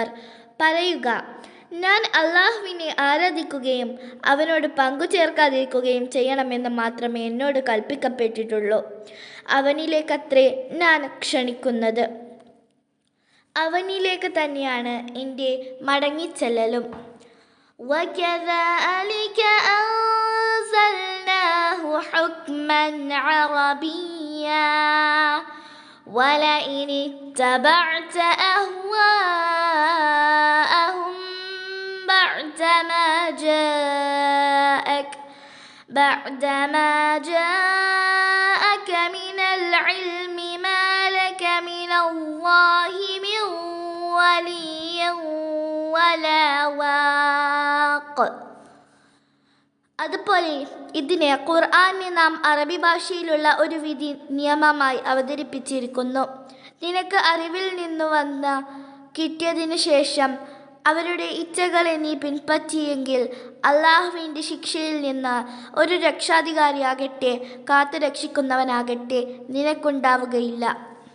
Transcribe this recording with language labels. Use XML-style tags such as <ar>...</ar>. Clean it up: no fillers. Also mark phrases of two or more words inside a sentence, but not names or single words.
<ml>പറയുക, ഞാൻ അള്ളാഹുവിനെ ആരാധിക്കുകയും അവനോട് പങ്കു ചേർക്കാതിരിക്കുകയും ചെയ്യണമെന്ന് മാത്രമേ എന്നോട് കൽപ്പിക്കപ്പെട്ടിട്ടുള്ളൂ. അവനിലേക്കത്രേ ഞാൻ ക്ഷണിക്കുന്നത്. അവനിലേക്ക് തന്നെയാണ് എൻ്റെ മടങ്ങിച്ചെല്ലലും.</ml> <ar>وَكَذَلِكَ أَنزَلْنَاهُ حُكْمًا عَرَبِيًّا وَلَئِنِ اتَّبَعْتَ أَهْوَاءَهُمْ بَعْدَمَا جَاءَكَ مِنَ الْعِلْمِ مَا لَكَ مِنَ اللَّهِ مِنْ وَلِيٍّ وَلَا وَاقٍ.</ar> <ml>അതുപോലെ ഇതിനെ ഖുർആനെ നാം അറബി ഭാഷയിലുള്ള ഒരു വിധി നിയമമായി അവതരിപ്പിച്ചിരിക്കുന്നു. നിനക്ക് അറിവിൽ നിന്നു കിട്ടിയതിനു ശേഷം അവരുടെ ഇച്ഛകളെ നീ പിൻപറ്റിയെങ്കിൽ അള്ളാഹുവിൻ്റെ ശിക്ഷയിൽ നിന്ന് ഒരു രക്ഷാധികാരിയാകട്ടെ കാത്തു രക്ഷിക്കുന്നവനാകട്ടെ നിനക്കുണ്ടാവുകയില്ല.</ml>